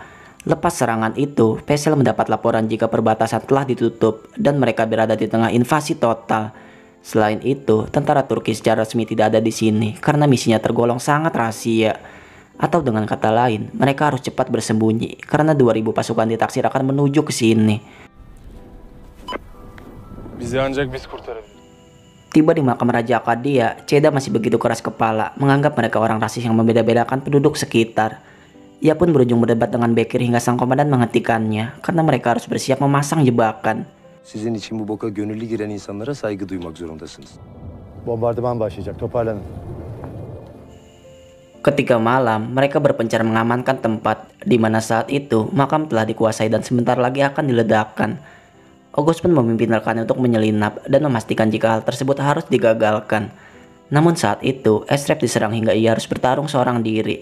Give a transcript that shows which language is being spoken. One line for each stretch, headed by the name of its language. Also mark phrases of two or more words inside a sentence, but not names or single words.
Indonesian: Lepas serangan itu, Faisal mendapat laporan jika perbatasan telah ditutup dan mereka berada di tengah invasi total. Selain itu, tentara Turki secara resmi tidak ada di sini karena misinya tergolong sangat rahasia. Atau dengan kata lain, mereka harus cepat bersembunyi karena 2000 pasukan ditaksir akan menuju ke sini.
Turkish: Bizi ancak biz kurtarabiliriz.
Indonesian: Tiba di makam Raja Akadia, Ceda masih begitu keras kepala, menganggap mereka orang rasis yang membeda-bedakan penduduk sekitar. Ia pun berujung berdebat dengan Bekir hingga sang komandan menghentikannya karena mereka harus bersiap memasang jebakan.
Turkish: Sizin için bu boka gönüllü giren insanlara saygı duymak zorundasınız. Bombardıman başlayacak. Toparlanın.
Indonesian: Ketika malam, mereka berpencar mengamankan tempat, di mana saat itu makam telah dikuasai dan sebentar lagi akan diledakkan. August pun memimpin rekannya untuk menyelinap dan memastikan jika hal tersebut harus digagalkan. Namun saat itu, Esrep diserang hingga ia harus bertarung seorang diri.